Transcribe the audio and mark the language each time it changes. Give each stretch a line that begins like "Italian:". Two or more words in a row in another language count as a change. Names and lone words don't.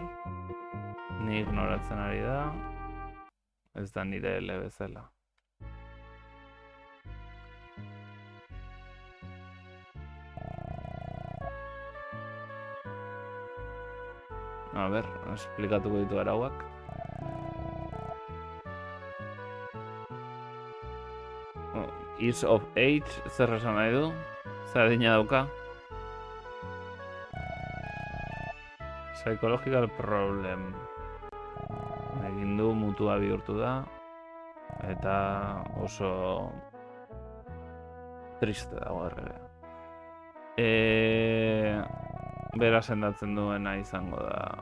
Basque: Ni ignoratzen ari da. Ez da nire ele bezala. A ber, esplikatuko ditu arauak.
English: Is of age,
Basque: zer esan nahi du? Zer adina dauka?
English: Psychological problem.
Basque: Egin du, mutua bihurtu da. Eta oso triste dago erregea. Bera sendatzen duena izango da.